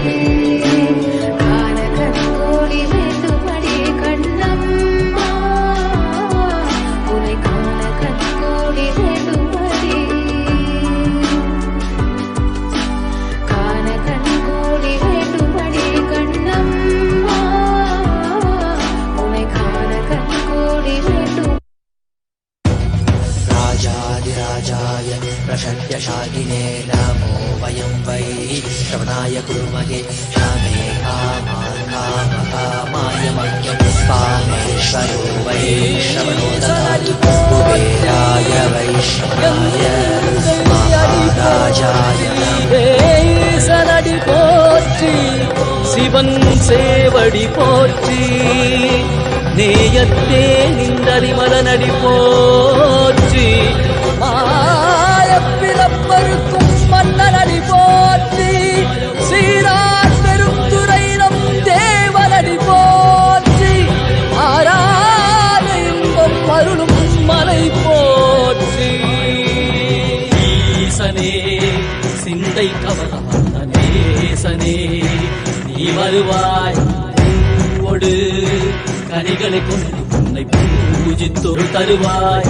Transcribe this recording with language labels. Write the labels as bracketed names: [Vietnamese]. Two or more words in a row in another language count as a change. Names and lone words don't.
[Tamil] காண கண்கோடி வேண்டுமடி கண்ணம்மா, உனை காண கண்கோடி வேண்டுமடி. காண கண்கோடி வேண்டுமடி கண்ணம்மா, உனை காண கண்கோடி வேண்டும். [Sanskrit] राजाधिराजाय प्रषड्यशालिने नमो वयं वै श्रवणाय कुर्महे श्यामे कामाय मह्यं पामेश्वरो वै श्रवणो ददातु कुबेराय वैश्रवणाय महाराजाय [Tamil] சனடி போற்றி சிவன் சேவடி போற்றி நேயத்தே நின்றறிமலனடி போற்றி மாயப்பிறப்பருக்கும் மன்னனடி போற்றி சீரார் பெருந்துரை நம் தேவனடி போற்றி ஆராத இன்பம் அருளும் மலை போற்றி ஈசனே சிந்தை கவலம் நேசனே நீ வருவாய் பூவோடு கனிகளை கொண்டு உன்னை பூஜித்தொரு தருவாய்.